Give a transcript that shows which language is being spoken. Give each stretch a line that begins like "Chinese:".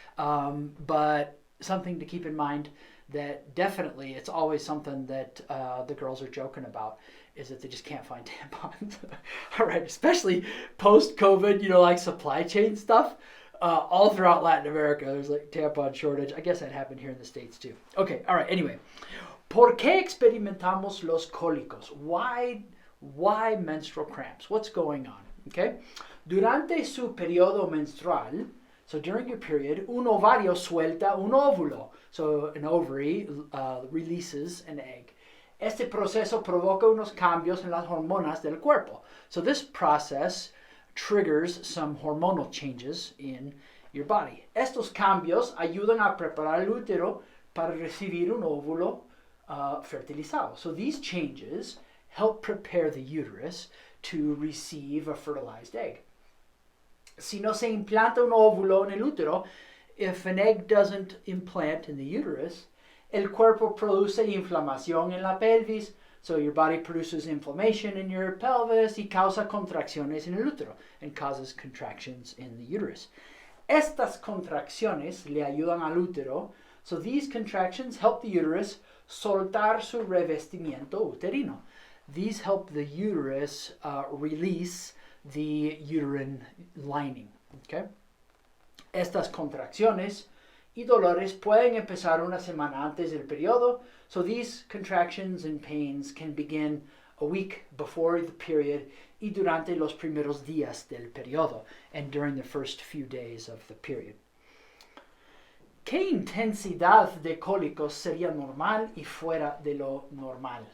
English: But something to keep in mind that definitely it's always something that the girls are joking about is that they just can't find tampons. All right, especially post-COVID, like supply chain stuff. All throughout Latin America, there's like tampon shortage. I guess that happened here in the States too. Okay, all right, anyway.
Spanish: ¿Por qué experimentamos los cólicos?
English: Why menstrual cramps? What's going on? Okay.
Spanish: Durante su periodo menstrual,
English: so during your period,
Spanish: un ovario suelta un óvulo.
English: So an ovary releases an egg.
Spanish: Este proceso provoca unos cambios en las hormonas del cuerpo.
English: So this process triggers some hormonal changes in your body.
Spanish: Estos cambios ayudan a preparar el útero para recibir un óvulo fertilizado.
English: So these changes help prepare the uterus to receive a fertilized egg.
Spanish: Si no se implanta un óvulo en el útero,
English: if an egg doesn't implant in the uterus,
Spanish: el cuerpo produce inflamación en la pelvis.
English: So your body produces inflammation in your pelvis
Spanish: y causa contracciones en el útero
English: and causes contractions in the uterus.
Spanish: Estas contracciones le ayudan al útero.
English: So these contractions help the uterus
Spanish: soltar su revestimiento uterino.
English: These help the uterus release the uterine lining. Okay?
Spanish: Estas contracciones y dolores pueden empezar una semana antes del periodo.
English: So these contractions and pains can begin a week before the period
Spanish: y durante los primeros días del periodo
English: and during the first few days of the period.
Spanish: ¿Qué intensidad de cólicos sería normal y fuera de lo normal?